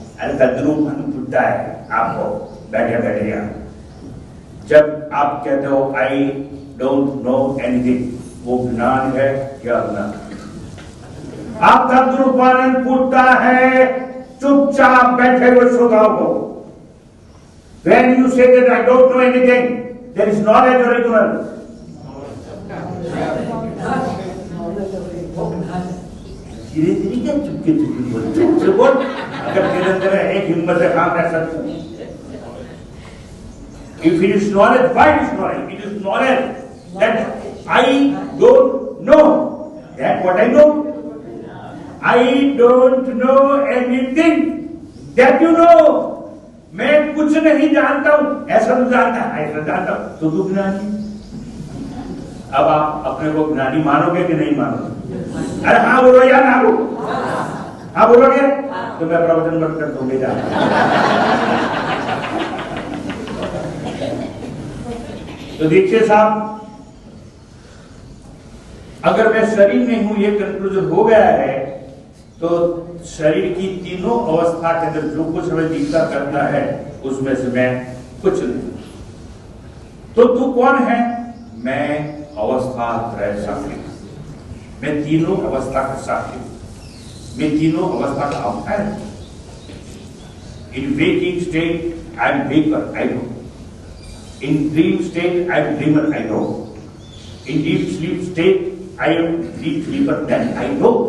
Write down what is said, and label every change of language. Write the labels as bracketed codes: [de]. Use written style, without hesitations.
[hi] अरे तद्रूप मन पूछता है आपको बैठे बैठे यहाँ। जब आप कहते हो [en] I don't know anything, [hi] वो ज्ञान है या अज्ञान? आप तद्रूपानंद पूछता है चुपचाप बैठे हुए श्रोताओं को। [en] When you say that I don't know anything, there is knowledge or ignorance? [hi] धीरे धीरे क्या चुपके चुपके बोल बोल अगर तेरे अंदर एक हिम्मत है काम कर सकता है। [en] If it is knowledge, why it is knowledge? It is knowledge that I don't know. That what I know. I don't know anything that you know. [hi] मैं कुछ नहीं जानता हूं, ऐसा तो जानता है, ऐसा जानता हूं, तो तू ज्ञानी। अब आप अपने को ज्ञानी मानोगे कि नहीं मानोगे? अरे हाँ बोलो या ना बोलो? हाँ बोलोगे? तो मैं प्रवचन बंद कर दूंगा। तो देखिए साहब, अगर मैं शरीर नहीं हूं, ये कंक्लूजन हो गया है, तो शरीर की तीनों अवस्था के अंदर जो कुछ हमें दिखता करता है उसमें से मैं कुछ नहीं। तो तू कौन है? मैं अवस्था त्रय साक्षी, मैं तीनों अवस्था का साक्षी, मैं तीनों अवस्था का अवतार। [en] In waking state I am waker, I know. In dream state, I am dreamer, I know. In deep sleep state, I am deep sleeper, then I know.